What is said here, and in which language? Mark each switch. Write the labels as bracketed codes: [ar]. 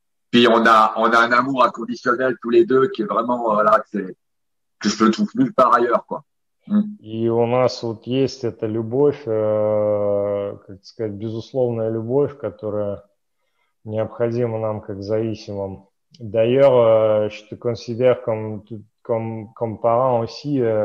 [fr] Puis on a un amour inconditionnel tous les deux qui est vraiment voilà, que je ne trouve nulle part ailleurs, quoi. [ru] И у нас вот есть эта любовь, как сказать, безусловная любовь, которая необходима нам как зависимым. [fr] D'ailleurs, je te considère comme parent aussi.